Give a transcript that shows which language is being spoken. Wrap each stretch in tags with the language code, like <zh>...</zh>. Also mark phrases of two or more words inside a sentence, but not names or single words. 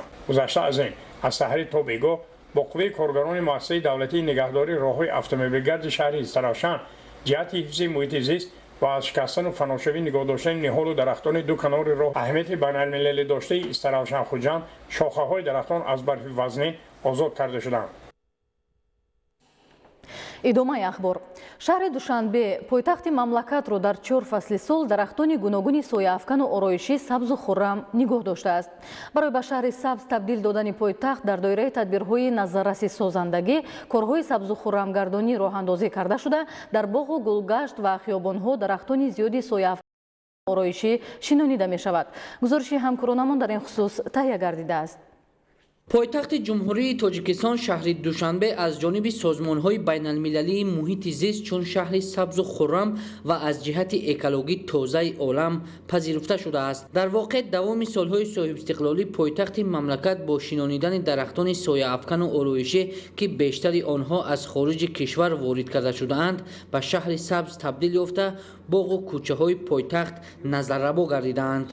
<tg>گذشته از این از سحری تا بیگاه با قوه کارگران مؤسسه دولتی نگهداری راههای اتومبیلگرد شهر استراوشن جهت حفظ محیط زیست و از شکستن و فناشوی نگاه داشتن نهال و درختان دو کنار راه اهمیت بین المللی داشته استراوشن خوجند شاخه های درختان از برف وزنی آزاد کرده شدند. идомаи ахбор. Шаҳри Душанбе пойтахти мамлакатро дар 4 фасли сол дарахтони гуногуни сояафкану ороишӣ сабзу хуррам нигоҳ доштааст. Барои ба шаҳри сабз табдил додани пойтахт дар доираи тадбирҳои назаррасисозандагӣ корҳои сабзу хуррамгардонӣ роҳандозӣ карда шуда, дар боғу гулгашт ва хиёбонҳо дарахтони зиёди сояафкану ороишӣ шинонида мешавад. гузориши ҳамкоронамон дар ин хусус таҳия гардидааст. پایتخت جمهوری تاجیکستان شهر دوشنبه از جانب سازمان‌های بین‌المللی محیط زیست چون شهر سبز و خرم و از جهت اکولوژی تازه عالم پذیرفته شده است. در واقع دوام سالهای صاحب استقلالی پایتخت مملکت با شنانیدن درختان سایه‌افکن و آرایشی که بیشتر آنها از خارج کشور وارد کرده شده‌اند به شهر سبز تبدیل یافته باغ و کوچه‌های پایتخت نظرربا گردیدند.</tg>